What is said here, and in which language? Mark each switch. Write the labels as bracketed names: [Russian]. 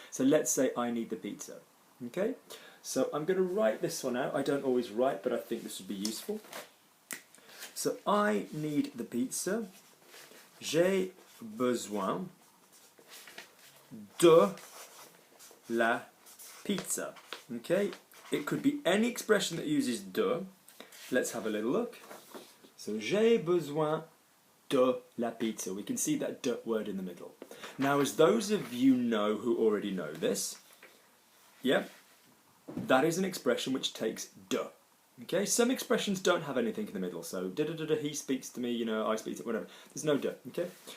[English] So let's say I need the pizza. Okay? So I'm going to write this one out. I don't always write, but I think this would be useful. So I need the pizza. [French] J'ai besoin de la pizza. [English] Okay? It could be any expression that uses de. Let's have a little look. So [French] j'ai besoin de la pizza. [English] We can see that de word in the middle. Now, as those of you know who already know this, yeah, that is an expression which takes de. Okay, some expressions don't have anything in the middle, so da da da da, he speaks to me, you know, I speak to whatever. There's no de, okay?